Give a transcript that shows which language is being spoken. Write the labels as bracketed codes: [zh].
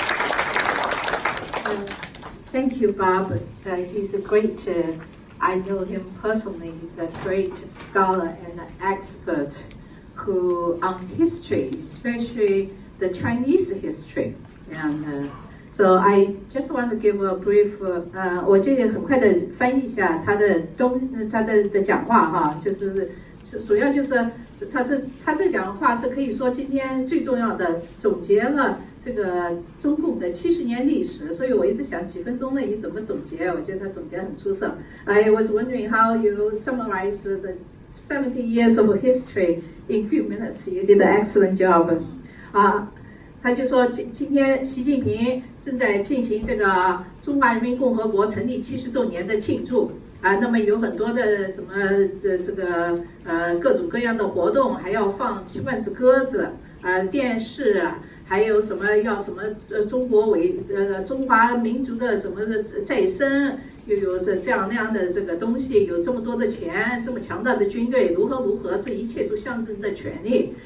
[en] Thank you, Bob. He's a great, I know him personally, he's a great scholar and expert who on history, especially the Chinese history. And so I just want to give a brief, [zh] 我就很快的翻译一下他的讲话哈，就是主要就是他这讲话是可以说今天最重要的总结了这个中共的70年历史，所以我一直想几分钟内你怎么总结？我觉得他总结很出色。 [en] I was wondering how you summarize the 70 years of history in few minutes. You did an excellent job. [zh] 他就说今天习近平正在进行这个中华人民共和国成立70周年的庆祝。那么有很多的什么这个各种各样的活动，还要放7万只鸽子，电视，还有什么要什么中华民族的什么再生，又有这样那样的这个东西，有这么多的钱，这么强大的军队，如何，这一切都象征着权力。